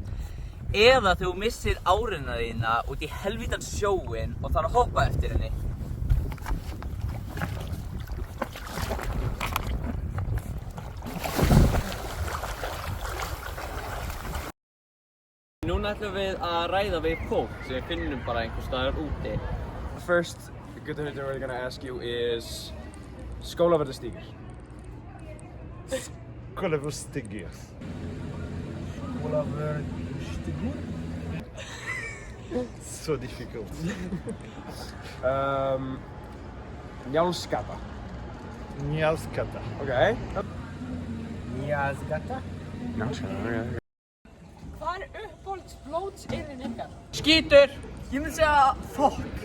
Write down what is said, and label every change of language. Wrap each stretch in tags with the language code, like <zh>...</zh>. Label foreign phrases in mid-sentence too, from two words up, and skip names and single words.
<is>Eða þegar þú missir árina þína út í helvítans sjóinn og þarf að hoppa eftir henni. Núna ætlum við að ræða við fólk sem við finnum bara einhvers staðar úti.</is> <en>First, the good thing we're gonna ask you is Skólaverðarstígur. Skólaverðarstígur. Skólaverðarstígur? So difficult. Njálsgata. Njálsgata. Okay. Njálsgata? Njálsgata, okay.</en> <is>Hvað er uppáhaldsblótsyrðin ykkar? Skítur! Ég myndi segja fokk.</is>